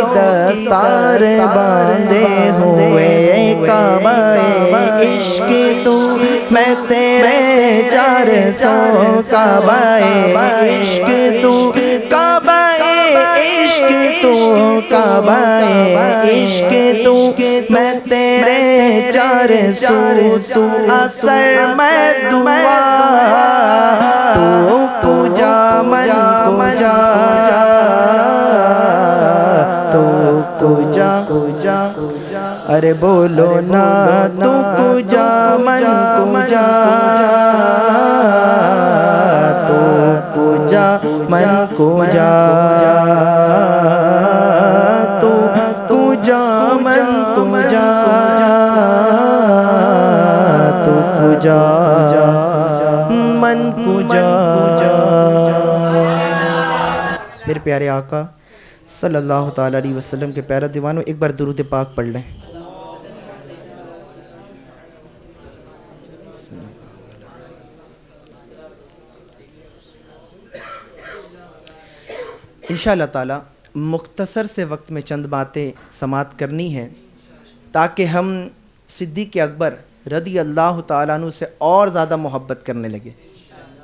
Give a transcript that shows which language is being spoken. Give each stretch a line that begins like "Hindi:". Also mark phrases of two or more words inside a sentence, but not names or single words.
Urdu: دستار باندھے ہوئے کعبہ عشق تو میں تیرے چار سو کعبہ عشق تو کعبہ عشق تو کعبہ عشق تو میں تیرے چار سو تو اثر میں دعا
Persian: تو کجا من کجا تو کجا ارے بولو نا تو کجا من کجا تو کجا من کجا تو کجا من کجا تو کجا من کجا
Urdu: میرے پیارے آقا
Arabic: صلی اللہ تعالیٰ علیہ وسلم
Urdu: کے پیارے دیوانوں ایک بار درود پاک پڑھ لیں.
Arabic: انشاءاللہ تعالیٰ
Urdu: مختصر سے وقت میں چند باتیں سماعت کرنی ہیں تاکہ ہم صدیق اکبر
Arabic: رضی اللہ تعالیٰ عنہ
Urdu: سے اور زیادہ محبت کرنے لگے.